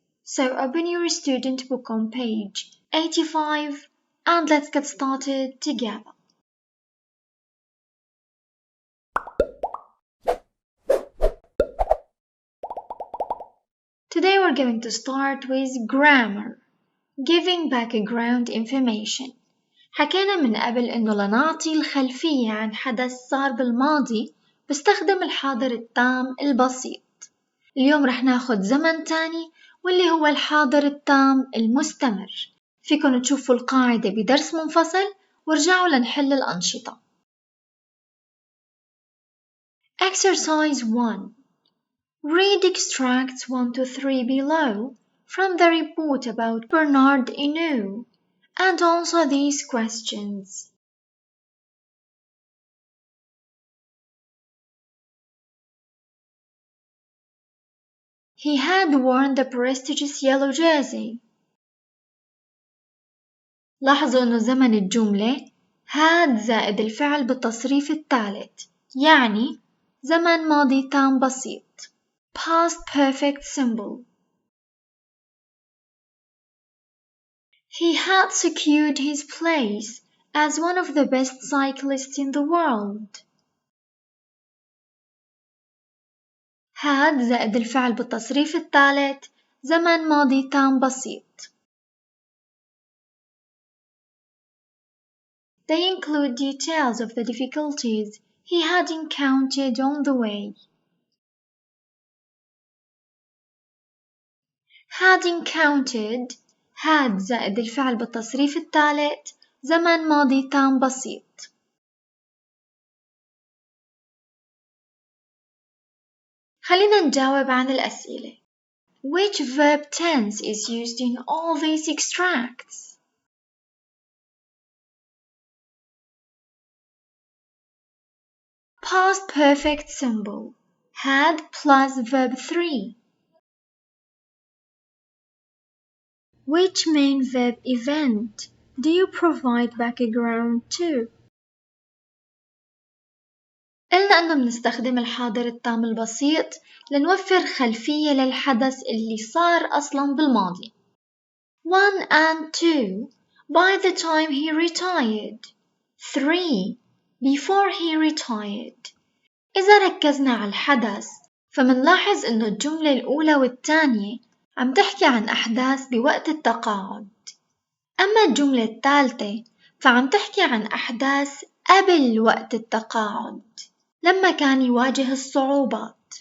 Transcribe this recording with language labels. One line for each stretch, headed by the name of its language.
English: So open your student book on page 85 and let's get started together. Today we're going to start with grammar, giving background information.
Arabic: حكينا من قبل إنه لنعطي الخلفية عن حدث صار بالماضي باستخدم الحاضر التام البسيط. اليوم رح ناخد زمن تاني واللي هو الحاضر التام المستمر. فيكن تشوفوا القاعدة بدرس منفصل وارجعوا لنحل الأنشطة.
English: Exercise 1. Read extracts 1 to 3 below from the report about Bernard Hinault and answer these questions. He had worn the prestigious yellow jersey.
Arabic: لاحظوا إنه زمن الجملة had زائد الفعل بالتصريف الثالث، يعني زمن ماضي تام بسيط.
English: Past perfect simple. He had secured his place as one of the best cyclists in the world.
Arabic: had زائد الفعل بالتصريف الثالث زمن ماضي تام بسيط.
English: They include details of the difficulties he had encountered on the way. had encountered
Arabic: had زائد الفعل بالتصريف الثالث زمن ماضي تام بسيط. خلينا نجاوب عن الأسئلة.
English: Which verb tense is used in all these extracts? Past perfect simple. Had plus verb 3. Which main verb event do you provide background to?
Arabic: قلنا أنه بنستخدم الحاضر التام البسيط لنوفر خلفية للحدث اللي صار أصلاً بالماضي.
English: 1 and 2 by the time he retired. 3 before he retired.
Arabic: إذا ركزنا على الحدث فمنلاحظ أنه الجملة الأولى والثانية عم تحكي عن أحداث بوقت التقاعد. أما الجملة الثالثة فعم تحكي عن أحداث قبل وقت التقاعد لما كان يواجه الصعوبات.